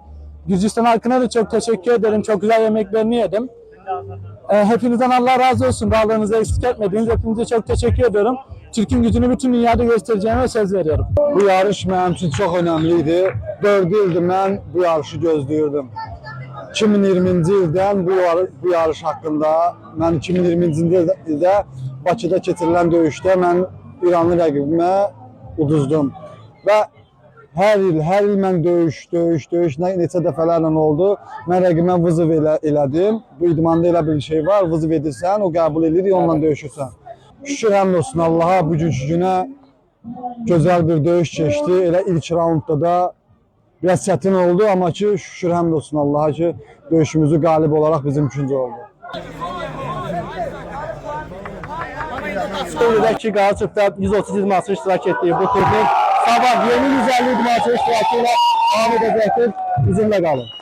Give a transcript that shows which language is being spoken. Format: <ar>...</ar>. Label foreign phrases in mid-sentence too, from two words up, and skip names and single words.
<tr>Gürcistan halkına da çok teşekkür ederim. Çok güzel yemeklerini yedim. Hepinizden Allah razı olsun. Bağlarınızı eksik etmediniz. Hepinize çok teşekkür ediyorum. Türk'ün gücünü bütün dünyada göstereceğime söz veriyorum. Bu yarış benim için çok önemliydi. 4 yıldır ben bu yarışı gözlüyordum.</tr> <az>2020-ci ildən bu yarış haqqında mən 2020-ci ildə Bakıda keçirilən döyüşdə mən İranlı rəqibimə uduzdum və hər il mən döyüş neçə dəfələrlə oldu. Mən rəqibimə vızıv elədim. Bu idmanda elə bir şey var, vızıv edirsən, o qəbul edir, onunla döyüşürsən. Şükür həmd olsun Allaha, bugünkü günə gözəl bir döyüş keçdi. Elə ilk raundda da biraz çətin oldu, amma ki şükür həmd olsun Allaha ki döyüşümüzü qalib olaraq bizim üçüncü oldu.</az> <tr>Buradaki Qaracıqda 130 idmançı iştirak ettiği bu turnir sabah yeni 150 idmançı iştirakıyla devam edecektir. Bizimle kalın.</tr>